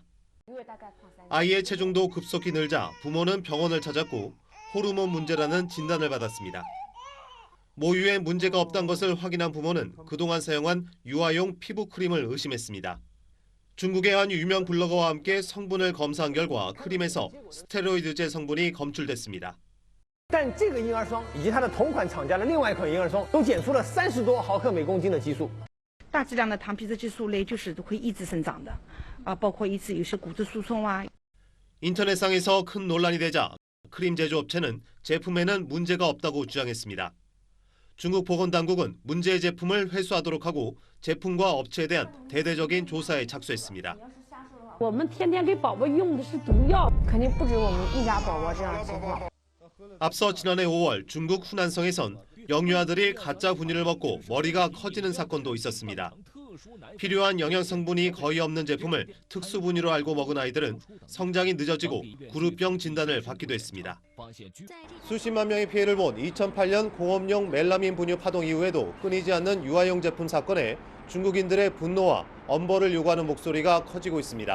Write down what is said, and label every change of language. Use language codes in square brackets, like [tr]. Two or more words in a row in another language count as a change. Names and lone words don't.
[ko] 아이의 체중도 급속히 늘자 부모는 병원을 찾았고 호르몬 문제라는 진단을 받았습니다. 모유에 문제가 없다는 것을 확인한 부모는 그동안 사용한 유아용 피부 크림을 의심했습니다. 중국의 한 유명 블로거와 함께 성분을 검사한 결과 크림에서 스테로이드제 성분이 검출됐습니다. [zh] 但这个婴儿霜以及它的同款厂家的另外一款婴儿霜都检出了30多毫克每公斤的激素。大剂量的糖皮质激素类就是会抑制生长的，包括抑制有些骨质疏松啊。 [ko] 인터넷상에서 큰 논란이 되자 크림 제조업체는 제품에는 문제가 없다고 주장했습니다. 중국 보건당국은 문제의 제품을 회수하도록 하고 제품과 업체에 대한 대대적인 조사에 착수했습니다. [zh] 我们天天给宝宝用的是毒药，肯定不止我们一家宝宝这样的情况。 [ko] 앞서 지난해 5월 중국 후난성에선 영유아들이 가짜 분유를 먹고 머리가 커지는 사건도 있었습니다. 필요한 영양 성분이 거의 없는 제품을 특수 분유로 알고 먹은 아이들은 성장이 늦어지고 구루병 진단을 받기도 했습니다. 수십만 명의 피해를 본 2008년 공업용 멜라민 분유 파동 이후에도 끊이지 않는 유아용 제품 사건에 중국인들의 분노와 엄벌을 요구하는 목소리가 커지고 있습니다.